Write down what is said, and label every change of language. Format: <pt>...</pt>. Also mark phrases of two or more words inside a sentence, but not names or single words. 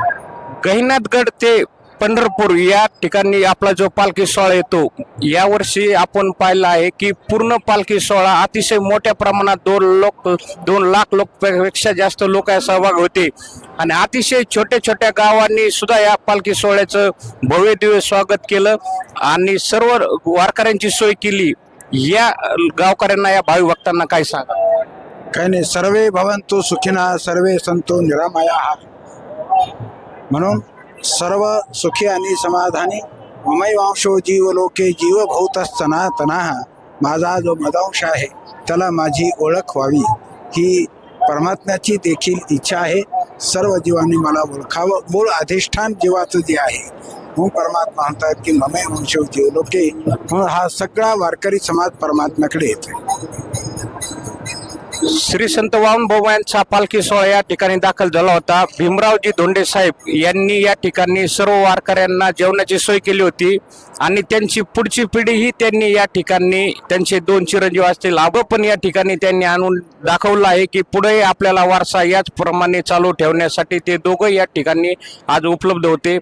<mr>गहिनाथगड ते पंढरपूर या ठिकाणी आपला जो पालखी सोहळा येतो, यावर्षी आपण पाहिलं आहे की पूर्ण पालखी सोहळा अतिशय मोठ्या प्रमाणात 2 लाख लोकपेक्षा जास्त लोक सहभाग होते आणि अतिशय छोट्या छोट्या गावांनी सुद्धा या पालखी सोहळ्याचं भव्य दिव्य स्वागत केलं आणि सर्व वारकऱ्यांची सोय केली। या गावकऱ्यांना, या भाविक भक्तांना काय सांगा? काही नाही,</mr> <sa>सर्वे भवन्तु सुखिनः सर्वे सन्तु निरामयाः।</sa> <mr>म्हणून सर्व सुखी आणि समाधानी</mr> <sa>ममैवांशो जीवलोके जीवभूत सनातनः।</sa> <mr>माझा जो मदांश आहे त्याला माझी ओळख व्हावी ही परमात्म्याची देखील इच्छा आहे। सर्व जीवांनी मला ओळखावं, मूळ अधिष्ठान जीवाचं जे आहे म्हणून परमात्मा म्हणतात की</mr> <sa>ममैवांशो जीवलोके,</sa> <mr>म्हणून हा सगळा वारकरी समाज परमात्म्याकडे येतो। श्री संत वामनभाऊ यांचा पालखी सोहळा या ठिकाणी दाखल झाला होता। भीमरावजी धोंडे साहेब यांनी या ठिकाणी सर्व वारकऱ्यांना जेवणाची सोय केली होती आणि त्यांची पुढची पिढीही त्यांनी या ठिकाणी, त्यांचे 2 चिरंजीव असतील आबा पण या ठिकाणी त्यांनी आणून दाखवलं आहे की पुढे आपल्याला वारसा याचप्रमाणे चालू ठेवण्यासाठी ते दोघं या ठिकाणी आज उपलब्ध होते।</mr>